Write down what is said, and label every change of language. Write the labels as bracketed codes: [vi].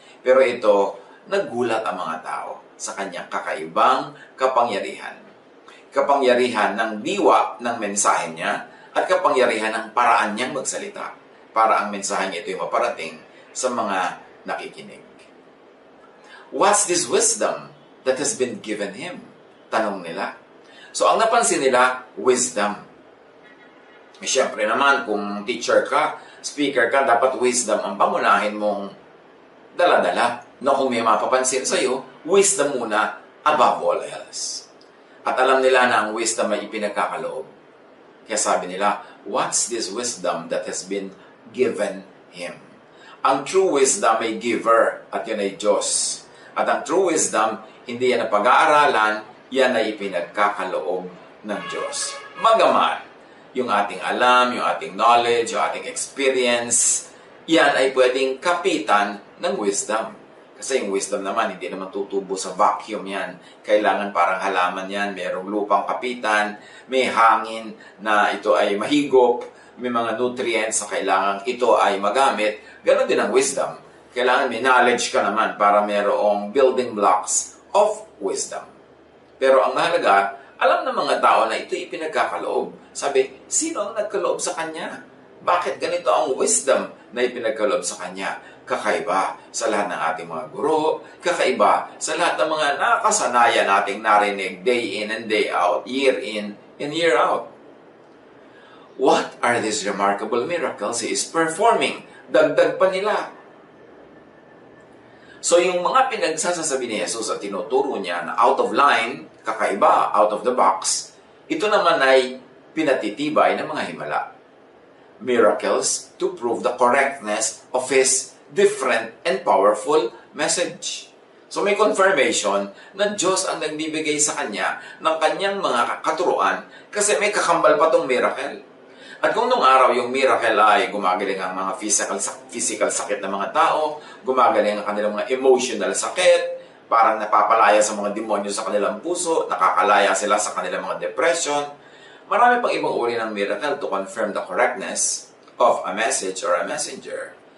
[tl] Pero ito, nagulat ang mga tao sa kanyang kakaibang kapangyarihan. Kapangyarihan ng diwa ng mensahe niya, at kapangyarihan ng paraan niyang magsalita para ang mensahe niya ito'y maparating sa mga nakikinig. [en] What's this wisdom that has been given him? [tl] Tanong nila. So, ang napansin nila, wisdom. Siyempre naman, kung teacher ka, speaker ka, dapat wisdom ang pangunahin mong dala-dala. No, kung may mapapansin sa'yo, wisdom muna above all else. At alam nila na ang wisdom ay ipinagkakaloob. Kaya sabi nila, [en] what's this wisdom that has been given him? [tl] Ang true wisdom ay giver at yan ay Diyos. At ang true wisdom, hindi yan na pag-aaralan, yan ay ipinagkakaloob ng Diyos. Bagaman, yung ating alam, yung ating knowledge, yung ating experience, yan ay pwedeng kapitan ng wisdom. Kasi yung wisdom naman, hindi naman tutubo sa vacuum yan. Kailangan parang halaman yan, mayroong lupang kapitan, may hangin na ito ay mahigop, may mga nutrients na kailangan ito ay magamit. Ganon din ang wisdom. Kailangan may knowledge ka naman para mayroong [en] building blocks of wisdom. [tl] Pero ang mahalaga, alam ng mga tao na ito ipinagkakaloob. Sabi, sino ang nagkaloob sa kanya? Bakit ganito ang wisdom na ipinagkaloob sa kanya? Kakaiba sa lahat ng ating mga guro, kakaiba sa lahat ng mga nakasanayan nating narinig [en] day in and day out, year in and year out. What are these remarkable miracles he is performing? [tl] Dagdag pa nila. So yung mga pinagsasasabi ni Jesus at tinuturo niya na [en] out of line, [tl] kakaiba, [en] out of the box, [tl] ito naman ay pinatitibay ng mga himala. [en] Miracles to prove the correctness of his different and powerful message. [tl] So may confirmation na Diyos ang nagbibigay sa kanya ng kanyang mga katuruan kasi may kakambal pa tong miracle. At kung nung araw yung miracle ay gumagaling ang mga physical sakit ng mga tao, gumagaling ang kanilang mga emotional sakit, parang napapalaya sa mga demonyo sa kanilang puso, nakakalaya sila sa kanilang mga depression, marami pang ibang uri ng [en] miracle to confirm the correctness of a message or a messenger.